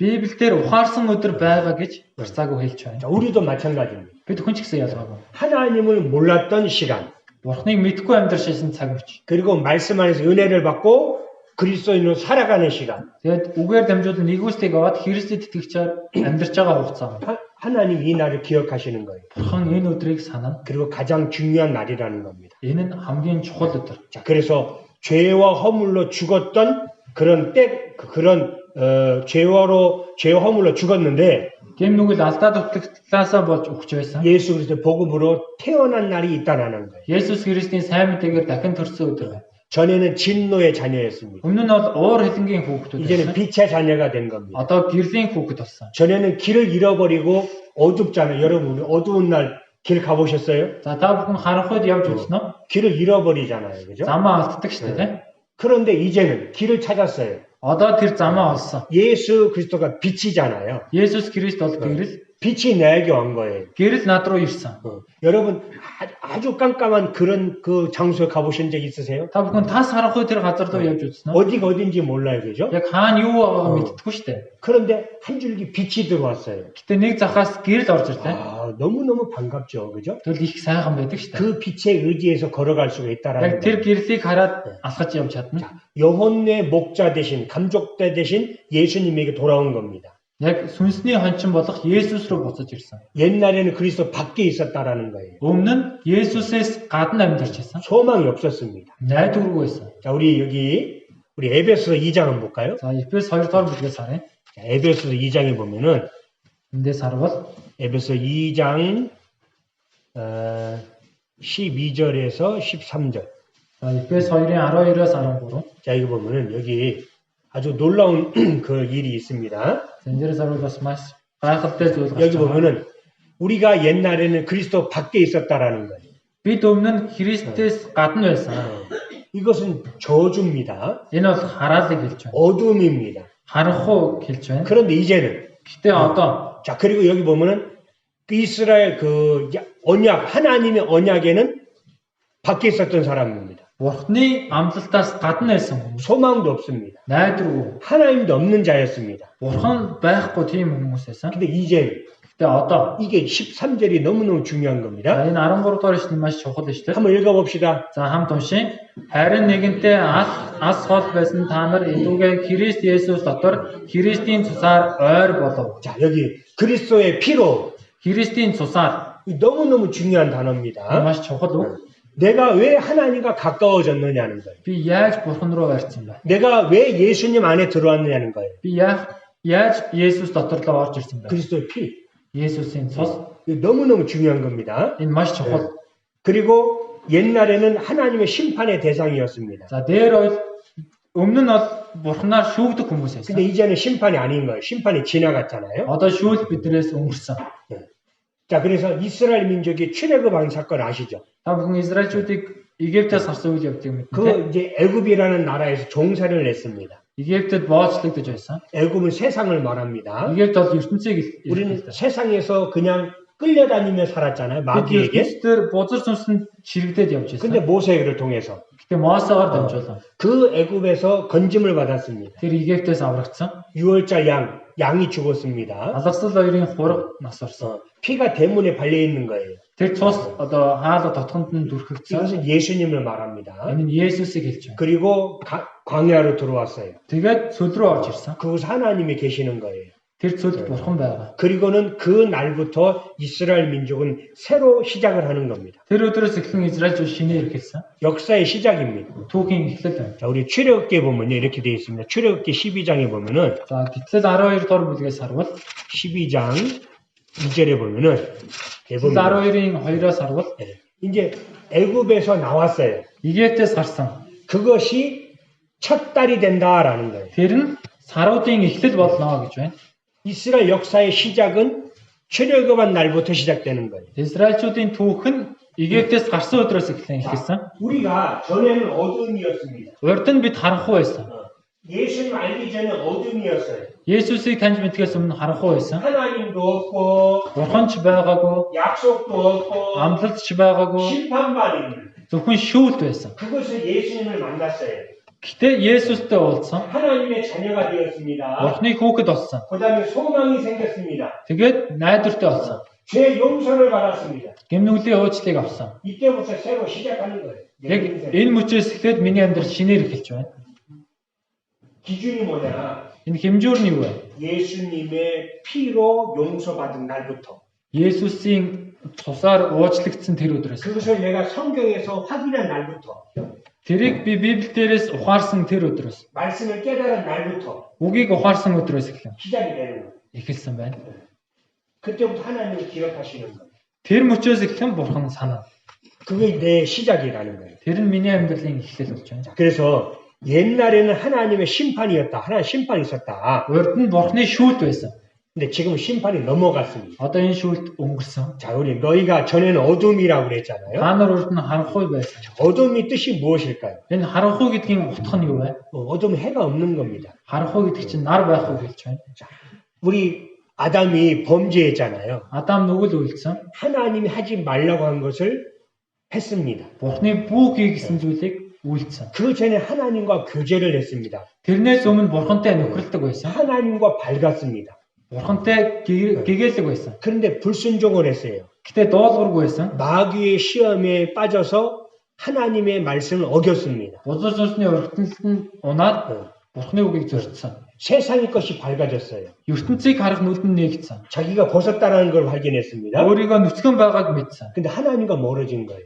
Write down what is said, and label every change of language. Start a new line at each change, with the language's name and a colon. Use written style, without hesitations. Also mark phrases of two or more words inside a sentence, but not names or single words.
Mongolian: Библиэлд ухаарсан өдөр байгаа гэж барьцаагүй хэлж байна.
Korean: 자, 우리도 마찬가지입니다.
Mongolian: Бид хүн ч гэсэн ялгаагүй.
Korean: 하나님을 몰랐던 시간,
Mongolian: Бурхныг мэдгүй амьдаршсэн цаг үеч.
Korean: 그리고 말씀 안에서 은혜를 받고 그리스도인으로 살아가는 시간.
Mongolian: Тэгээд үгээр дамжуулан нэгүслийг аваад Христэд итгэгчээр амьдарч байгаа хугацаа.
Korean: 하나님 이 날을 기억하시는 거예요.
Mongolian: Бурхан энэ өдрийг санана.
Korean: 그리고 가장 중요한 날이라는 겁니다.
Mongolian: Энэ нь хамгийн чухал өдөр.
Korean: 자, 그래서 죄와 허물로 죽었던 그런 죄와 허물로 죽었는데
Mongolian: Гэм нүгэл алдаа дутагдлаасаа болж өгч байсан.
Korean: 예수 그리스도의 복음으로 태어난 날이 있다라는 거예요.
Mongolian: Есүс Христийн сайн мэдээгээр дахин төрсөн өдөр байна.
Korean: 전에는 진노의 자녀였습니다.
Mongolian: Өмнө нь бол уур хилэнгийн хүүхдүүд
Korean: 이제는
Mongolian: байсан.
Korean: 빛의 자녀가 된 겁니다.
Mongolian: Одоо гэрлийн хүүхэд болсон.
Korean: 전에는 길을 잃어버리고 어둡잖아요. 여러분 어두운 날 길 가보셨어요?
Mongolian: За та бүхэн харанх үед явж үзсэн үү?
Korean: 길을 잃어버리잖아요. 그죠?
Mongolian: Замаа алддаг шүү дээ.
Korean: 그런데 이제는 길을 찾았어요.
Mongolian: Одоо тэр замаа олсон.
Korean: 예수 그리스도가 빛이잖아요.
Mongolian: Есүс Христ бол гэрэл.
Korean: 빛이 내게 온 거예요.
Mongolian: Гэрэл над руу ирсэн.
Korean: 여러분 아주 깜깜한 그런 그 장소에 가보신 적 있으세요?
Mongolian: Та бүхэн тас харанх үед тэр газар руу явж үзсэн үү?
Korean: 어디가 어딘지 몰라요. 그죠?
Mongolian: Яг хаана юу байгааг мэддэггүй шүү дээ.
Korean: 그런데 한 줄기 빛이 들어왔어요.
Mongolian: Гэтэ нэг захаас гэрэл орж ирлээ.
Korean: 아, 너무너무 반갑죠. 그죠?
Mongolian: Тэгвэл их сайхан байдаг шүү дээ.
Korean: 그 빛에 의지해서 걸어갈 수가 있다라는
Mongolian: Яг тэр
Korean: 거예요.
Mongolian: гэрлийг хараад алхаж явж чадна.
Korean: 영혼의 목자 대신 감족대 대신 예수님에게 돌아온 겁니다.
Mongolian: Яг сүнсний хончин болох Есүс рүү буцаж ирсэн.
Korean: 옛날에는 그리스도 밖에 있었다라는 거예요.
Mongolian: Өмнө нь Есүсээс гадна амьдарч байсан.
Korean: 소망이 없었습니다.
Mongolian: Найдваргүй байсан.
Korean: 자, 우리 에베소서 2장 한번 볼까요?
Mongolian: За Эфес 2 дугаар бүлгээс харъя.
Korean: 자, 에베소서 2장에 보면은
Mongolian: Эндээс харвал
Korean: 에베소 2장 12절에서 13절.
Mongolian: за Эфес 2-ын 12-оос 13.
Korean: 자, 이거 보면은 여기 아주 놀라운 그 일이 있습니다.
Mongolian: Эндээс орвол бас маш гайхалтай зүйл гарч
Korean: 여기
Mongolian: байгаа.
Korean: 보면은 우리가 옛날에는 그리스도 밖에 있었다라는 거예요.
Mongolian: Бид өмнө нь Христээс гадна байсан.
Korean: 이것은 저주입니다.
Mongolian: Энэ бол хараалыг хэлж байна.
Korean: 어둠입니다.
Mongolian: Харанхуй хэлж байна.
Korean: 그런데 이제는
Mongolian: Гэтэ одоо
Korean: 자 그리고 여기 보면은 그 이스라엘 그 언약 하나님의 언약에는 밖에 있었던 사람입니다.
Mongolian: Бурхны амлалтаас гадна байсан хүмүүс.
Korean: 소망도 없습니다.
Mongolian: Найдваргүй.
Korean: 하나님도 없는 자였습니다.
Mongolian: Бурхан байхгүй тийм хүмүүс байсан.
Korean: 근데 이제
Mongolian: Гэтэ одоо
Korean: 이게 13절이 너무너무 중요한 겁니다.
Mongolian: энэ 13 дугаар ишлэл маш чухал шүү дээ.
Korean: 한번 읽어봅시다.
Mongolian: За хамт уншия. Харин нэгэнтээ ас хол байсан та нар илүүгээ Христ Есүс дотор Христийн цусаар ойр болов.
Korean: 자 여기 그리스도의 피로
Mongolian: Христийн цусаар
Korean: 너무너무 중요한 단어입니다.
Mongolian: маш чухал үг.
Korean: 내가 왜 하나님과 가까워졌느냐는 거예요.
Mongolian: Би яаж Бурхан руу ойрцсон бэ?
Korean: 내가 왜 예수님 안에 들어왔느냐는 거예요.
Mongolian: Би яаж Есүс дотор руу орж ирсэн бэ?
Korean: 그리스도의 피.
Mongolian: Есүсийн цус.
Korean: 너무너무 중요한 겁니다.
Mongolian: Энэ маш чухал.
Korean: 그리고 옛날에는 하나님의 심판의 대상이었습니다.
Mongolian: За дээр бол өмнө нь бол Бурханаар шүүгдэх хүмүүс байсан.
Korean: 근데 이제는 심판이 아닌 거예요. 심판이 지나갔잖아요.
Mongolian: Одоо шүүл биднээс өнгөрсөн.
Korean: 자, 그래서 이스라엘 민족이 출애굽한 사건 아시죠?
Mongolian: Та бүхэн Израильчүүдийг Египтээс гарсан үйл явдлыг мэднэ.
Korean: 그 이제 애굽이라는 나라에서 종살이를 냈습니다.
Mongolian: Египтэд боочлогдож байсан.
Korean: 애굽은 세상을 말합니다.
Mongolian: Египт бол ертөнцийг
Korean: 우리는 세상에서 그냥 끌려다니며 살았잖아요. 마귀에게.
Mongolian: ертөнцийн бузар сүнсэнд чирэгдээд явж
Korean: 근데
Mongolian: байсан.
Korean: 모세를 통해서
Mongolian: Гэтэ Мосегаар дамжуулан
Korean: 그 애굽에서 건짐을 받았습니다.
Mongolian: тэр Египтээс аврагдсан.
Korean: 6월절 양이 죽었습니다.
Mongolian: Алгасал хоёрын хураг нас орсон.
Korean: 피가 대문에 발려 있는 거예요.
Mongolian: Тэр цус одоо хаалга дотгонд нь дүрхэгдсэн.
Korean: 이것은 예수님을 말합니다.
Mongolian: Энэ нь Есүсийг хэлж байна.
Korean: 그리고 광야로 들어왔어요.
Mongolian: Тэгээд цөл рүү орж ирсэн.
Korean: 그곳 하나님이 계시는 거예요.
Mongolian: Тэр цөлд Бурхан байгаа.
Korean: 그리고는 그 날부터 이스라엘 민족은 새로 시작을 하는 겁니다.
Mongolian: Тэр өдрөөс эхлэн Израильчууд шинээр эхэлсэн.
Korean: 역사의 시작입니다.
Mongolian: Түүхийн эхлэл байна.
Korean: 자, 우리 출애굽기에 보면요. 이렇게 되어 있습니다. 출애굽기 12장에 보면은
Mongolian: За Гэтэл 12 дугаар бүлгээс харвал
Korean: 12장 2절에 보면은
Mongolian: Гэтэл 12-ын 2-оос харвал
Korean: 이제 애굽에서 나왔어요.
Mongolian: Египтээс гарсан.
Korean: 그것이 첫 달이 된다라는 거예요.
Mongolian: Тэр нь саруудын эхлэл болно гэж байна.
Korean: 이스라엘 역사의 시작은 출애굽한 날부터 시작되는 거예요.
Mongolian: Израильчуудын түүх нь Египтээс гарсан өдрөөс эхлэн эхэлсэн.
Korean: 우리가 전에는 어둠이었습니다.
Mongolian: Урд нь бид харанхуй байсан.
Korean: 예수님 알기 전에 어둠이었어요.
Mongolian: Есүсийг таньж мэдгээс өмнө харанхуй байсан.
Korean: 하나님도 없고
Mongolian: Бурхан ч байгаагүй,
Korean: 약속도 없고
Mongolian: амлалт ч байгаагүй,
Korean: 심판만 있는
Mongolian: зөвхөн шүүлт байсан.
Korean: 그것을 예수님을 만났어요.
Mongolian: Гэтэ Есүстэй уулзсан.
Korean: 하나님의 자녀가 되었습니다.
Mongolian: Бурхны хүүхэд болсон.
Korean: 그 다음에 소망이 생겼습니다.
Mongolian: Тэгээд найдвартай болсон.
Korean: 죄 용서를 받았습니다.
Mongolian: Гэмнүглийн уучлалыг авсан.
Korean: 이때부터 새로 시작하는 거예요. 내
Mongolian: Яг
Korean: 인생.
Mongolian: энэ мөчөөс эхлээд миний амьдрал шинээр эхэлж байна.
Korean: 기준이 뭐냐?
Mongolian: Энэ хэмжүүр нь юу вэ?
Korean: 예수님의 피로 용서받은 날부터
Mongolian: Есүсийн цусаар уучлагдсан тэр өдрөөс.
Korean: 그것을 내가 성경에서 확인한 날부터
Mongolian: Тэрийг би Библи дээрээс ухаарсан тэр өдрөөс.
Korean: 말씀을 깨달은 날부터
Mongolian: Үгийг ухаарсан өдрөөс эхлэн
Korean: 시작이 되는 거예요.
Mongolian: эхэлсэн байна.
Korean: 그때부터 하나님을 기억하시는 거예요.
Mongolian: Тэр мөчөөс эхлэн Бурхан санаа.
Korean: 그게 내 시작이라는 거예요.
Mongolian: Тэр нь миний амьдралын эхлэл болж байна.
Korean: 그래서 옛날에는 하나님의 심판이었다. 하나님 심판이 있었다.
Mongolian: Урд нь Бурханы шүүлт байсан.
Korean: 근데 지금은 심판이 넘어갔습니다.
Mongolian: Одоо энэ шүүлт өнгөрсөн.
Korean: 자, 우리 너희가 전에는 어둠이라고 그랬잖아요.
Mongolian: Та нар урд нь харанхуй байсан.
Korean: 어둠이 뜻이 무엇일까요?
Mongolian: Энэ харанхуй гэдгийн утга нь юу вэ?
Korean: 어둠은 해가 없는 겁니다.
Mongolian: Харанхуй гэдэг чинь нар байхгүй хэлж байна.
Korean: 우리 아담이 범죄했잖아요.
Mongolian: Адам нүгэл үйлдсэн.
Korean: 하나님이 하지 말라고 한 것을 했습니다.
Mongolian: Бурханы бүх хийгсэн зүйлийг үйлдсэн.
Korean: 그 전에 하나님과 교제를 했습니다.
Mongolian: Тэрнээс өмнө Бурхантай нөхрөлдөг байсан.
Korean: 하나님과 밝았습니다.
Mongolian: Бурхантай гэгээлэг байсан.
Korean: 그런데 불순종을 했어요.
Mongolian: Гэтэ дуулуургүй байсан.
Korean: 마귀의 시험에 빠져서 하나님의 말씀을 어겼습니다.
Mongolian: Бузар сүнсний урагтналд нь унаад Бурханы үгийг зөрчсөн.
Korean: 세상의 것이 밝아졌어요.
Mongolian: ертөнцийг харах нүд нь нээгдсэн.
Korean: 자기가 벗었다는 걸 발견했습니다.
Mongolian: өөрийгөө нүцгэн байгааг мэдсэн.
Korean: 근데 하나님과 멀어진 거예요.